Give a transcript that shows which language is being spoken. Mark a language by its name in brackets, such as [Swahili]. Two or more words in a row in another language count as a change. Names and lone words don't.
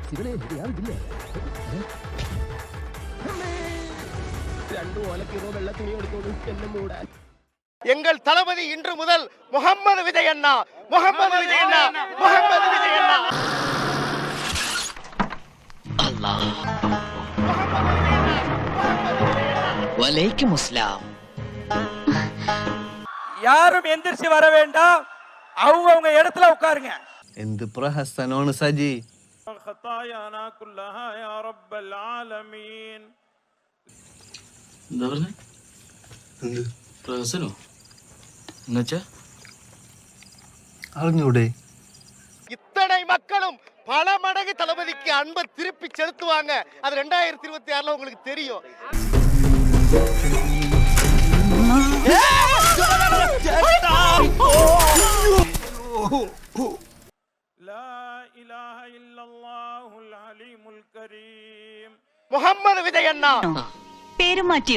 [Tamil] எங்கள் தளபதி இன்று முதல் முகமது விஜய் அண்ணா, முகமது விஜய் அண்ணா, முகமது விஜய் அண்ணா. [Arabic] الله وعليكم السلام. [Tamil] யாரும் எந்திரிச்சு வர வேண்டாம், அவங்க இடத்துல உட்காருங்க. [Malayalam] എന്ത് പ്രഹസനമാണ് സജി. [Arabic] خطايانا كلها يا رب العالمين. [Malayalam] എന്താ പറഞ്ഞേ? എന്ത് പ്രഹസനോ? എന്നുവെച്ചാ അറിഞ്ഞൂടെ? [Tamil] இத்தனை மக்களும் பல மடங்கு தளபதிக்கு அன்பை திருப்பி செலுத்துவாங்க. அது 2026 உங்களுக்கு தெரியும். [Malayalam] മുഹമ്മദ് വിജയ് അണ്ണ പേര് മാറ്റിയോ?